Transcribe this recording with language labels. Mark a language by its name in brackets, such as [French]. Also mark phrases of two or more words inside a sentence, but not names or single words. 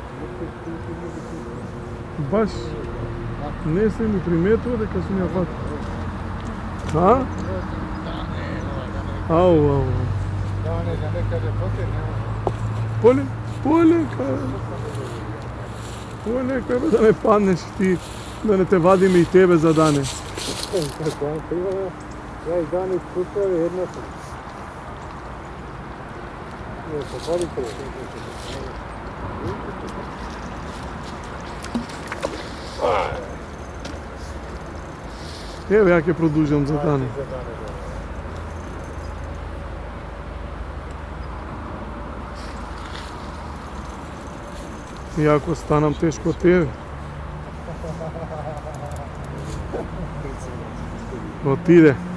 [Macedonian] Баш не се ми приметува дека сум ја фатил. А? Ау. Полека да не паднеш ти, да не те вадиме и тебе за Дане. Ја и Дани скушали едно сам. Ево ја ќе продолжам за Дане. И ако станам тешко од тебе. Отиде.